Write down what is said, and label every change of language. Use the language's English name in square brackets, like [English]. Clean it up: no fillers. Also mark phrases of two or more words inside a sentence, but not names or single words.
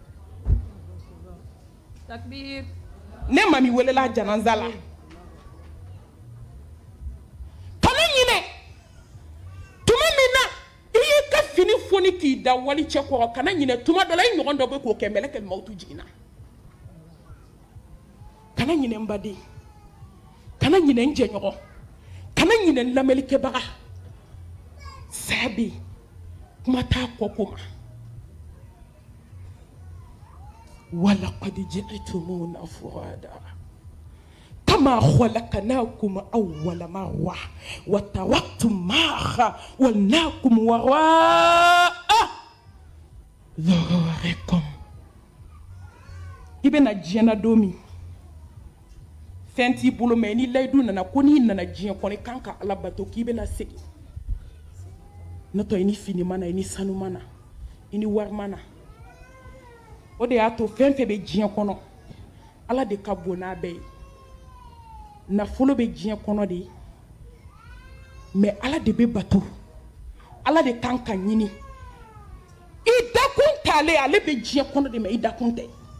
[Bambara] takbir ne mami welela janaza la kana ɲinɛ tuma min na i y'i ka fini foni k'i da wali cɛ kɔrɔ kana ɲinɛ tuma dɔ la i ɲɔgɔn dɔ bɛ k'o kɛ mɛlɛkɛl mawutu jiginna kana ɲinɛ n baden kana ɲinɛ n jɛɲɔgɔn kana ɲinɛ n lamɛnlikɛbaga saya bɛ yen kuma t'a kɔ ko ma [Arabic] ولقد جئتمونا فرادى كما خلقناكم أول مرة وتركتم ما خولناكم وراء ظهوركم [Bambara] i bɛna diɲɛ na don min fɛn t'i bolo mais ni layidu nana ko n'i nana diɲɛ kɔnɔ i kan ka ala bato k'i bɛna segin n'o tɛ i ni fini mana i ni sanu mana i ni wari mana o de y'a to fɛn fɛn bɛ diɲɛ kɔnɔ ala de ka bon n'a bɛɛ ye nafolo bɛ diɲɛ kɔnɔ de mais ala de bɛ bato ala de kan ka ɲini i dakun t'ale ale bɛ diɲɛ kɔnɔ de mais i dakun tɛ